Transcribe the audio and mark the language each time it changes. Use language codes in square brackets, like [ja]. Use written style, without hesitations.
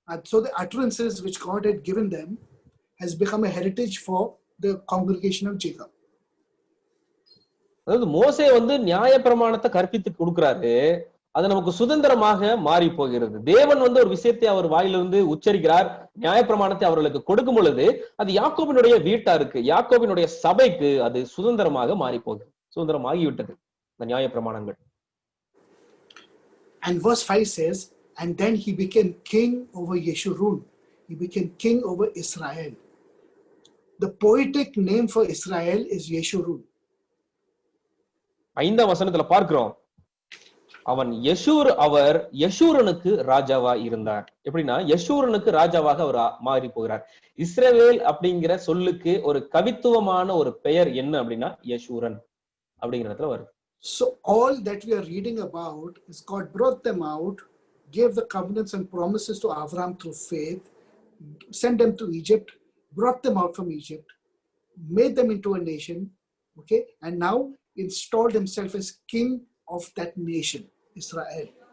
[en] So the utterances which God had given them has become a heritage for the congregation of Jacob. [ta] அதாவது மோசே வந்து நியாய பிரமாணத்தை கற்பித்து கொடுக்கிறாரு, அது நமக்கு சுதந்திரமாக மாறி போகிறது. தேவன் வந்து ஒரு விஷயத்தை அவர் வாயிலிருந்து உச்சரிக்கிறார், நியாய பிரமாணத்தை அவர்களுக்கு கொடுக்கும் பொழுது அது யாக்கோபினுடைய வீட்டாருக்கு, யாக்கோபினுடைய சபைக்கு அது சுதந்திரமாக மாறி போகிறது, சுதந்திரமாகிவிட்டது இந்த நியாய பிரமாணங்கள். [en] And verse 5 says, and then he became king over Yeshurun. He became king over Israel. The poetic name for Israel is Yeshurun. [ta] 5ஆம் வசனத்துல பார்க்கிறோம், அவர் யெஷூரனுக்கு ராஜாவா இருந்தார். எப்படின்னா யெஷூரனுக்கு ராஜாவாக அவர் மாறி போகிறார். இஸ்ரவேல் அப்படிங்கிற சொல்லுக்கு ஒரு கவித்துவமான ஒரு பெயர் என்ன அப்படின்னா யெஷூரன் அப்படிங்கிறதுல வருது. [en] So all that we are reading about is God brought them out, gave the covenants and promises to Abraham through faith, sent them to Egypt, brought them out from Egypt, made them into a nation, okay, and now installed himself as king of that nation, Israel.